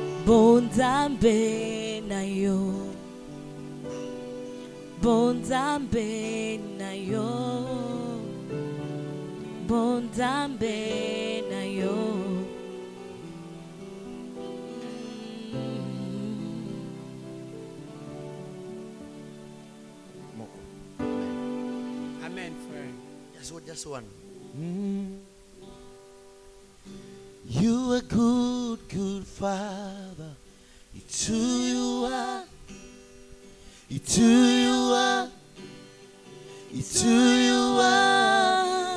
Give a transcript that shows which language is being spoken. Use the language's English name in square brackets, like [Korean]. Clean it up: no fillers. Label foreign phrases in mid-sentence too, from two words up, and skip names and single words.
[Lingala] Bonzambe na yo, bonzambe na yo, bonzambe na yo. [French] Amen, frère. [English] Just one. You are good, good Father. It's who you are. It's who you are. It's who you are.